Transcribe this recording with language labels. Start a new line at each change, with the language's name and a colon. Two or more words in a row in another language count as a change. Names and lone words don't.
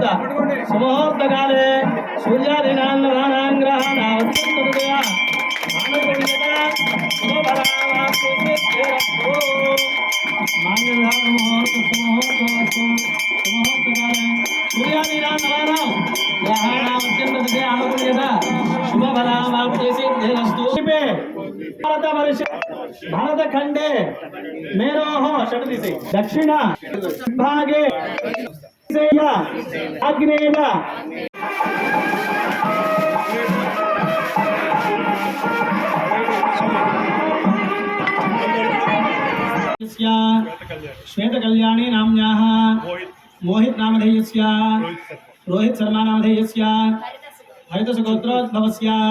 Sanskrit: సుముహూర్తకాలే సూర్యాదినాన్నరానాంగ్రహణావత్య మాంగళ్యారణ ముహూర్త సుముహూర్తోస్తు. సుముహూర్తకాలే సూర్యాదినాన్నరానాం గ్రహణావత్య అనుకూల్యత भारत खंडे मेरोः षडदिशि दक्षिण भागे अग्नेय श्वेत कल्याणी नाम्न्याः मोहित नामधेयस्य रोहित शर्मा नामधेयस्य हरितसगोत्रोद्भवस्य